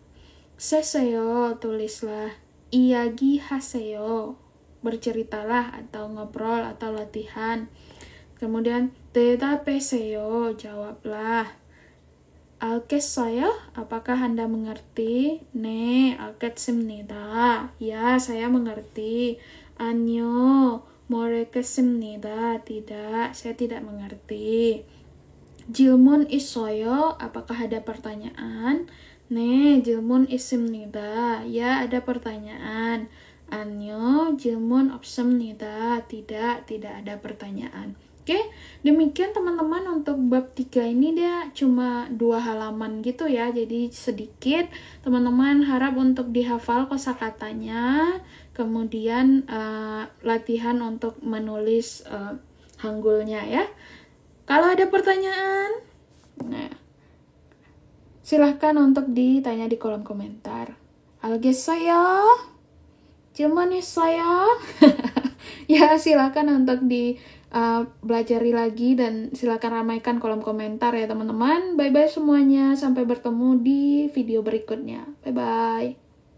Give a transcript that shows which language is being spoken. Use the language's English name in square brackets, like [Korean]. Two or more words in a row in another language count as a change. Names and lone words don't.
[Indonesian] Seseyo, tulislah. [Korean] 이야기 하세요, [Indonesian] berceritalah atau ngobrol atau latihan. Kemudian 대답해세요, jawablah. 알겠어요? Apakah Anda mengerti? [Korean] 네, 알겠습니다. [Indonesian] Ya, saya mengerti. [Korean] 아니요, 모르겠습니다. [Indonesian] Tidak, saya tidak mengerti. [Korean] 질문 있어요? [Indonesian] Apakah ada pertanyaan? [Korean] 네, 질문 있습니다. [Indonesian] Ya, ada pertanyaan. [Korean] 아니요, 질문 없습니다. [Indonesian] Tidak ada pertanyaan. Oke, demikian teman-teman untuk bab 3 ini dia cuma 2 halaman gitu ya, jadi sedikit. Teman-teman harap untuk dihafal kosakatanya, kemudian latihan untuk menulis Hanggulnya ya. Kalau ada pertanyaan, nah, silahkan untuk ditanya di kolom komentar. [Korean] 알겠어요? 질문 있어요? [Indonesian] Ya, silakan untuk belajari lagi dan silakan ramaikan kolom komentar ya teman-teman. Bye-bye semuanya, sampai bertemu di video berikutnya. Bye-bye.